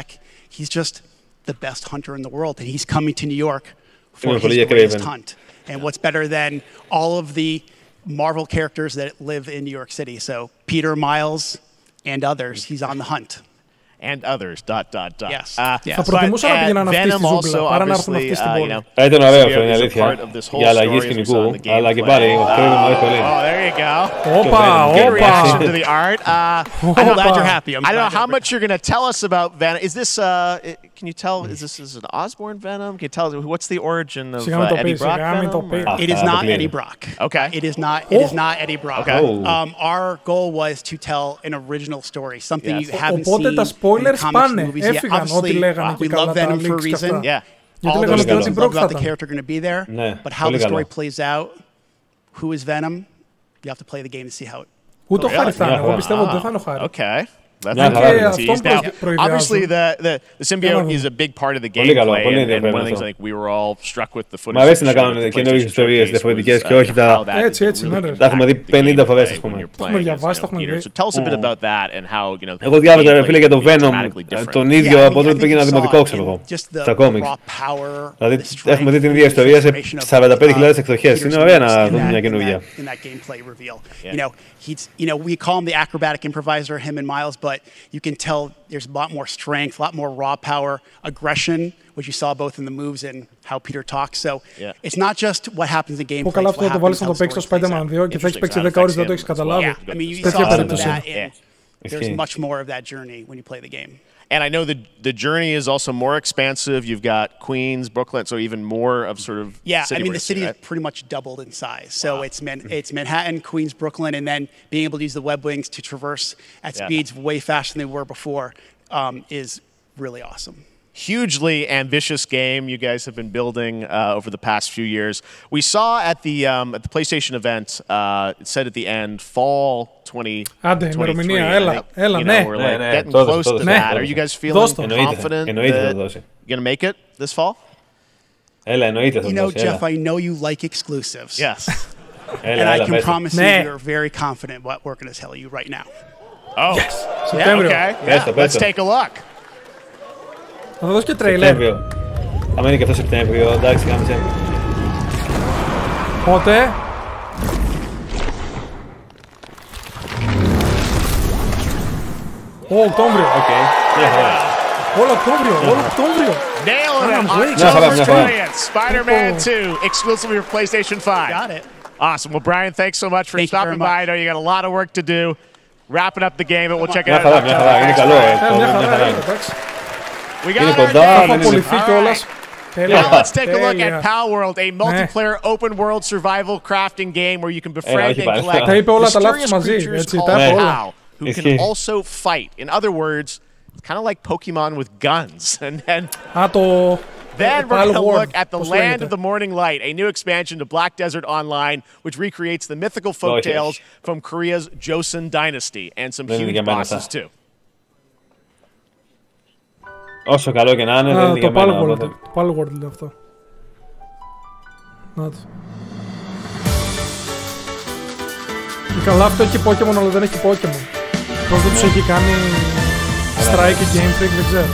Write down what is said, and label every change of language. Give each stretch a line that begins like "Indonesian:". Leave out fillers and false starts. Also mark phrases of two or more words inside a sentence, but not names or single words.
English: He's just the best hunter in the world, and he's coming to New York for his greatest hunt. And what's better than all of the Marvel characters that live in New York City? So Peter, Miles, and others, he's on the hunt. And others, ... Yes.
Greek: Θα προτιμούσα να πήγαιναν αυτοί στη ζούγκλα, παρά να έρθουν αυτοί στην πόλη. Θα ήταν ωραίο αυτό, είναι αλήθεια, για αλλαγή σκηνικού, αλλά και πάλι, ο Kraven μου αρέσει πολύ.
English: Oh, there you go.
Greek: Όπα.
English: Reaction to the art. I'm glad you're happy. I don't know how much you're going to tell us about Venom. Is this, can you tell, is this an Osborn Venom? Can you tell us, what's the origin of Eddie Brock Venom? It is not Eddie Brock. Okay. It is not Eddie Brock. Okay. Our goal was to tell an original story, something you haven't
Greek: Οπότε τα spoilers πάνε, έφυγαν ό,τι λέγανε και καλά τα leaks και αυτά. Γιατί λέγανε ότι την Brock θα ήταν.
English: The character going to be there, but how the story plays out, who is Venom, you have to play the game to see how it.
Greek: Ούτε ο Χάρη θα είναι, εγώ πιστεύω ότι δεν θα είναι ο Χάρη.
English: Okay. Obviously, the symbiote is a big part of the gameplay, and one of the things I think we were all struck with the footage.
Greek: Μ' αρέσει να κάνουν καινούργιες ιστορίες διαφορετικές και όχι τα. Έτσι, ναι. Τα έχουμε δει 50 φορές, ας πούμε. Τα έχουμε διαβάσει, τα έχουμε δει.
English: So tell us a bit about that and how,
Greek: Εγώ διάβαζα, φίλε, για το Venom τον ίδιο από τότε που πήγαινα δημοτικό, ξέρω εγώ. Στα κόμιξ. Δηλαδή, έχουμε δει την ίδια ιστορία σε 45.000 εκδοχές. Είναι ωραία να δούμε μια καινούργια.
English: We call him the acrobatic improviser, him and Miles, but you can tell there's a lot more strength, a lot more raw power, aggression, which you saw both in the moves and how Peter talks. So it's not just what happens in gameplay.
Greek: Καλά αυτό το βάλεις να το παίξεις στο Spider-Man 2 και θα έχεις παίξει 10 ώρες, δεν το έχεις καταλάβει. Τέτοια περίπτωση.
English: There's much more of that journey when you play the game. And I know the journey is also more expansive. You've got Queens, Brooklyn, so even more of sort of the city is pretty much doubled in size. So it's Manhattan, Queens, Brooklyn, and then being able to use the web wings to traverse at speeds way faster than they were before is really awesome. Hugely ambitious game you guys have been building over the past few years. We saw at the PlayStation event, it said at the end, fall 2023.
Greek: Έλα, ναι.
English: We're like getting close to that. Are you guys feeling confident that you're going to make it this fall? You know, Geoff, I know you like exclusives. Yes. And I can promise you we're very confident what we're going to tell you right now. Oh, yes. September. Yeah, okay. Yeah. Let's take a look.
Greek: Θα δώσει και τρέιλερ. Θα μείνει και αυτό Σεπτέμβριο, εντάξει, κάμισε. Πότε? Οκτώβριο. Οκ, μια χαρά. Όλο Οκτώβριο.
English: Nailing it. October 20th. Spider-Man 2, exclusively for PlayStation 5. Got it. Awesome. Well, Brian, thanks so much for stopping by. I know you got a lot of work to do. Wrapping up the game, but we'll check it out.
Greek: Μια χαρά, είναι καλό.
English: We got our game. Now let's take a look at Pal World, a multiplayer open world survival crafting game where you can befriend and collect mysterious creatures called Pal, who can also fight. In other words, it's kind of like Pokemon with guns. And then we're going to look at the Land of the Morning Light, a new expansion to Black Desert Online, which recreates the mythical folktales from Korea's Joseon Dynasty, and some huge bosses too.
Greek: Όσο καλό και να είναι, δεν είναι για μένα. Το Palworld είναι αυτό. Να το. Καλά, αυτό έχει Pokemon, αλλά δεν έχει Pokemon. Πώς δεν τους έχει κάνει Strike και Game Freak, δεν ξέρω.